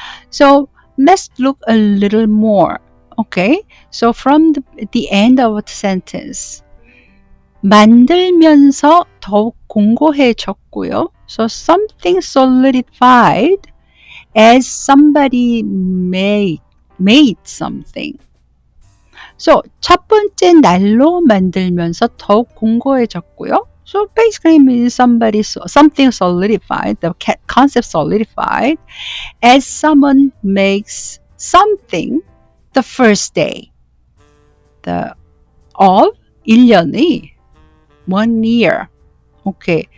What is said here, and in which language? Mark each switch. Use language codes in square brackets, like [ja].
[en] So let's look a little more. Okay, so from the end of the sentence, [ko] 만들면서 더욱 공고해졌고요. [en] So something solidified as somebody made something. [ko] So 첫 번째 날로 만들면서 더욱 공고해졌고요. [en] So basically means something solidified, the concept solidified as someone makes something the first day of 1년이 1 year. Okay.